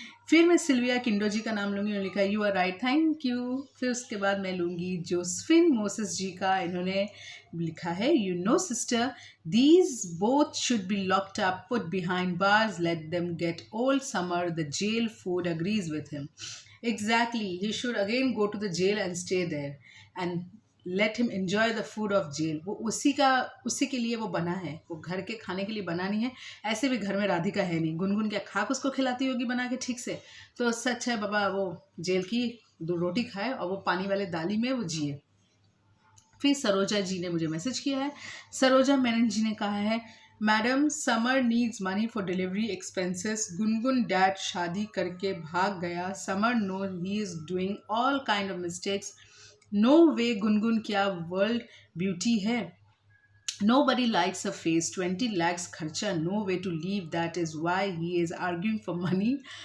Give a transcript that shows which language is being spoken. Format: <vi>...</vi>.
<hi>फिर मैं सिल्विया किंडो जी का नाम लूँगी, उन्होंने लिखा</hi> <en>You are right, thank you.</en> <hi>फिर उसके बाद मैं लूँगी जोसफिन मोसेस जी का, इन्होंने लिखा है,</hi> <en>You know sister, these both should be locked up, put behind bars, let them get old Samar, the jail food agrees with him. Exactly, he should again go to the jail and stay there and let him enjoy the food of jail.</en> <hi>वो उसी के लिए वो बना है, वो घर के खाने के लिए बना नहीं है। ऐसे भी घर में राधिका है नहीं, गुनगुन क्या खाक उसको खिलाती होगी बना के ठीक से, तो उससे अच्छा है बाबा वो जेल की 2 रोटी खाए और वो पानी वाले दाली में वो जिए। फिर सरोजा जी ने मुझे मैसेज किया है, सरोजा मेनन जी ने कहा है,</hi> <en>madam Samar needs money for delivery expenses, Gungun dad</en> <hi>शादी करके भाग गया,</hi> <en>Samar no he is doing all kind of mistakes, no way Gungun क्या world beauty है, nobody likes a face, 20 lakhs खर्चा, no way to live, that is why he is arguing for money.</en>